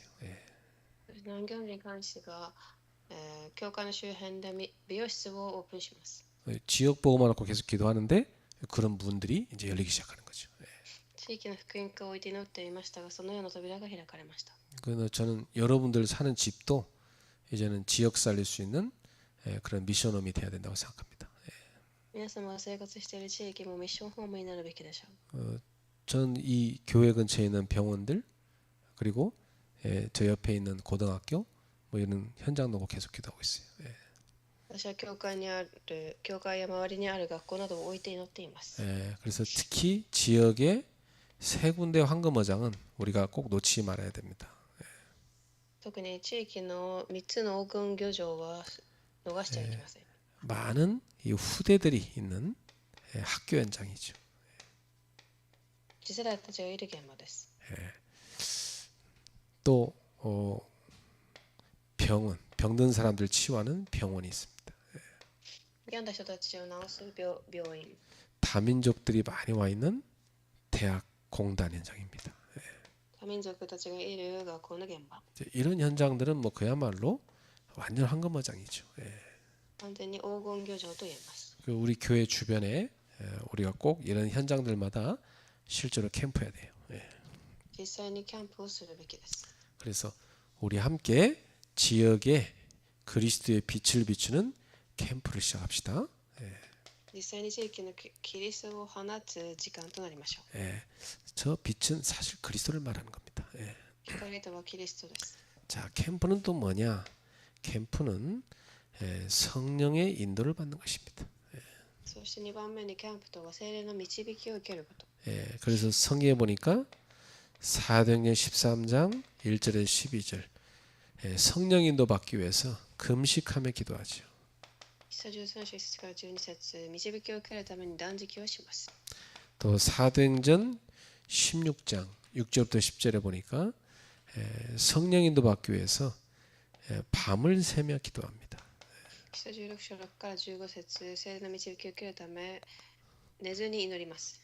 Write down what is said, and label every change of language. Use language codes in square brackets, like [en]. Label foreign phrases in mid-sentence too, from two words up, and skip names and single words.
[ja] 南京人監視が、教会の周辺で美容室をオープンします。 [ko] 지역 보고만 놓고 계속 기도하는데 그런 문들이 이제 열리기 시작하는 거죠. [ja] 地域の福音化を置いて祈っていましたが、そのような扉が開かれました。 [ko] 그래서 저는 여러분들 사는 집도 이제는 지역 살릴 수 있는 그런 미션홈이 돼야 된다고 생각합니다. [ja] 皆様が生活している地域もミッションホームになるべきでしょう。 [ko] 전 이 교회 근처에 있는 병원들 그리고 저 옆에 있는 고등학교 뭐 이런 현장도 계속 기도하고 있어요. [ja] 私は教会や周りにある学校などを置いて祈っています。 [ko] 그래서 특히 지역의 세 군데 황금어장은 우리가 꼭 놓치지 말아야 됩니다. [ja] 特に地域の3つの黄金漁場は逃しちゃいけません。 [ko] 많은 이 후대들이 있는 학교 현장이죠. [ja] 次世代たちがいる現場です。 [ko] 또 병든 사람들 치유하는 병원이 있습니다. [ja] 病んだ人たちを治す病院。 [ko] 다민족들이 많이 와 있는 대학 공단 현장입니다. [ja] 多民族たちがいる学校の現場。 [ko] 이런 현장들은 뭐 그야말로 완전 황금어장이죠. [ja] 完全に黄金漁場と言えます。 [ko] 우리 교회 주변에 우리가 꼭 이런 현장들마다 실제로 캠프해야 돼요. [ja] 実際にキャンプをするべきです。 [ko] 그래서 우리 함께 지역에 그리스도의 빛을 비추는 캠프를 시작합시다. [ja] 実際に地域のキリストを放つ時間となりましょう。 [ko] 저 빛은 사실 그리스도를 말하는 겁니다. [ja] 光とはキリストです。 [ko] 자, 캠프는 또 뭐냐? 캠프는 성령의 인도를 받는 것입니다. [ja] そして2番目にキャンプとは聖霊の導きを受けること。 [ko] 그래서 성경에 보니까 사도행전 13장 1절에서 12절 성령 인도 받기 위해서 금식하며 기도하죠. [ja] 13 章1節から12節導きを受けるために断食をします。 [ko] 또 사도행전 16장 6절부터 10절에 보니까 성령 인도 받기 위해서 밤을 새며 기도합니다. [ja] 16 章6から15節聖霊の導きを受けるため寝ずに祈ります。